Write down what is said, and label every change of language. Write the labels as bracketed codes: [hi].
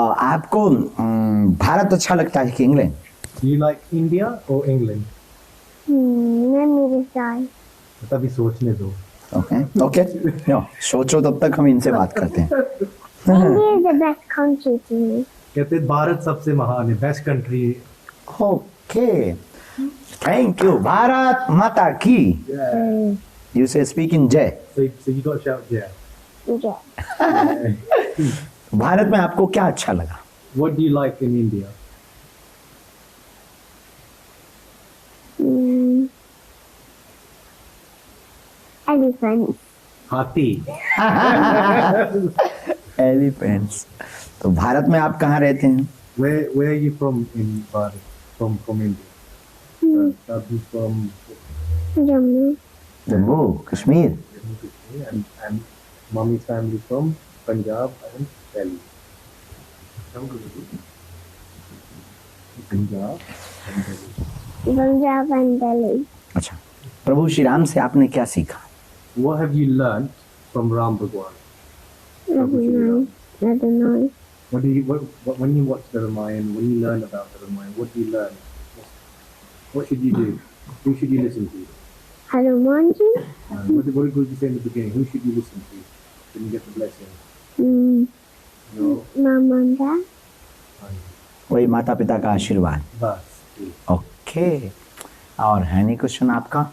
[hi] आपको भारत अच्छा लगता है कि England? [en] Do you like India or England? Let me decide. [hi] तभी सोचने दो. [en] Okay. [hi] नो, सोचो तब तक हम इनसे बात करते हैं. [en] India is the best country to me. [hi] कहते भारत सबसे महान है. [en] Best country. Okay. Thank you. [hi] Bharat माता की. [en] You say speak in जय. So you got to shout yeah. Yeah. [hi] Bharat में आपको क्या अच्छा लगा? [en] What do you like in India? Elephant. [hi] हाथी. [en] Elephants. [hi] तो भारत में आप कहाँ रहते हैं? [en] Where are you from in Bharat? From India. Are you from Jammu. [hi] Jammu Kashmir. [en] and mommy's family from Punjab and Delhi. Punjab and Delhi. Punjab and Delhi. [hi] अच्छा, प्रभु श्री राम से आपने क्या सीखा? [en] What have you learned from Ram Bhagwan? I don't know. I don't know. When you watch the Ramayana, when you learn about the Ramayana, what do you learn? What should you do? Who should you listen to? Hanuman ji? What did Guruji say in the beginning? Who should you listen to when you get the blessing? No. Mom and Dad. [hi] वही माता पिता का आशीर्वाद. Bas. [en] Okay. [hi] और है नहीं question आपका?